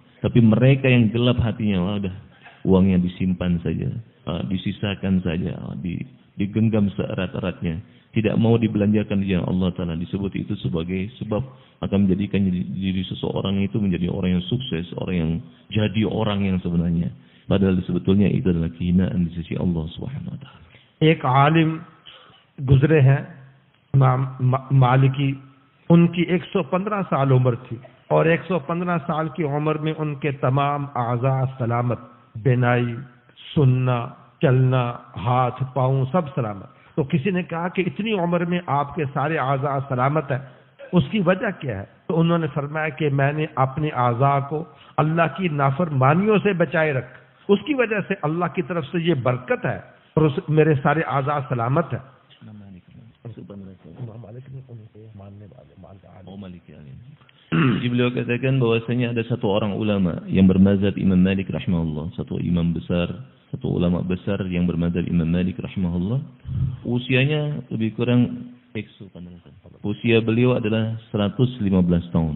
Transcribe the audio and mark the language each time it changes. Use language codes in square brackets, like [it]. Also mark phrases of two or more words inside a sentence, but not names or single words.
[id] Tapi mereka yang gelap hatinya, udah uangnya disimpan saja, disisakan saja, digenggam seerat-eratnya, tidak mau dibelanjakan di jalan Allah Ta'ala. Disebut itu sebagai sebab akan menjadikan diri seseorang itu menjadi orang yang sukses, orang yang jadi orang yang sebenarnya. Padahal sebetulnya itu adalah kehinaan di sisi Allah [ar] سبحانه وتعالى. [ur] ایک عالم گزرے ہیں مالکی، ان کی 115 سال عمر تھی اور 115 سال کی عمر میں ان کے تمام اعضا سلامت، بینائی، سننا، چلنا، ہاتھ پاؤں سب سلامت. تو کسی نے کہا کہ اتنی عمر میں آپ کے سارے اعضا سلامت ہے، اس کی وجہ کیا ہے? تو انہوں نے فرمایا کہ میں نے اپنے اعضا کو اللہ کی نافرمانیوں سے بچائے رکھا، اس کی وجہ سے اللہ کی طرف سے یہ برکت ہے اور میرے سارے اعضا سلامت ہے. [id] Jadi beliau katakan bahwasanya ada satu orang ulama yang bermazhab Imam Malik rahimahullah, satu imam besar, satu ulama besar yang bermazhab Imam Malik rahimahullah. Usianya lebih kurang usia beliau adalah 115 tahun.